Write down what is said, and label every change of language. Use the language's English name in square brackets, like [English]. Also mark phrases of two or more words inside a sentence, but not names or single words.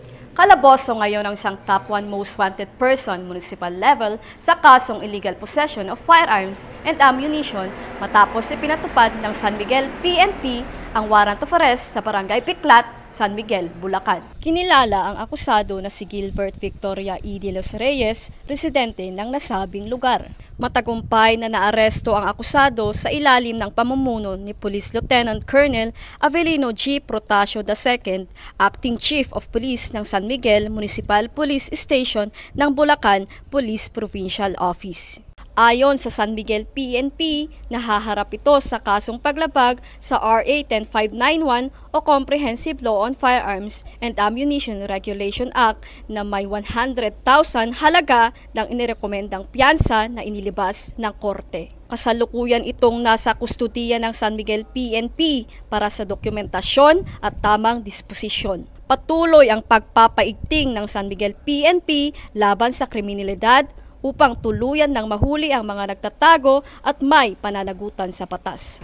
[Filipino] Kalaboso ngayon ang isang top 1 [English] most wanted person municipal level [Filipino] sa kasong [English] illegal possession of firearms and ammunition [Filipino] matapos ipinatupad ng San Miguel PNP ang [English] warrant of arrest [Filipino] sa Barangay Piklat, San Miguel, Bulacan. Kinilala ang akusado na si Gilbert Victoria E. de los Reyes, residente ng nasabing lugar. Matagumpay na naaresto ang akusado sa ilalim ng pamumuno ni Police Lieutenant Colonel Avelino G. Protasio II, [English] Acting Chief of Police [Filipino] ng San Miguel Municipal Police Station ng Bulacan Police Provincial Office. Ayon sa San Miguel PNP, nahaharap ito sa kasong paglabag sa RA 10591 o Comprehensive Law on Firearms and Ammunition Regulation Act na may 100,000 halaga ng inirekomendang piyansa na inilibas ng korte. Kasalukuyan itong nasa kustudiya ng San Miguel PNP para sa dokumentasyon at tamang disposisyon. Patuloy ang pagpapaigting ng San Miguel PNP laban sa kriminalidad upang tuluyan ng mahuli ang mga nagtatago at may pananagutan sa batas.